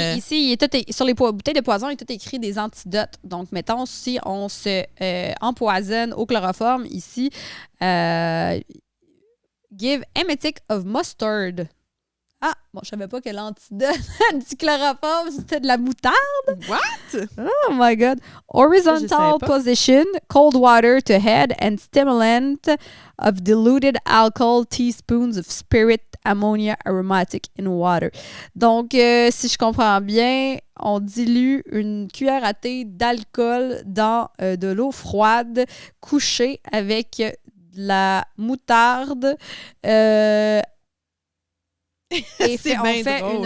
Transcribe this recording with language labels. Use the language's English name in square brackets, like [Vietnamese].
[French] Ici, sur les bouteilles de poison, il est tout écrit des antidotes. Donc, mettons, si on se empoisonne au chloroforme, ici, [English] give emetic of mustard [French] Ah, bon, je savais pas que l'antidote du chloroforme, c'était de la moutarde. [English] What? Oh my God. [French] Je [English] Horizontal [French] savais pas. [English] position, cold water to head, and stimulant of diluted alcohol, teaspoons of spirit, ammonia aromatic in water. [French] Donc, si je comprends bien, on dilue une cuillère à thé d'alcool dans de l'eau froide, couchée avec de la moutarde. Et on fait drôle.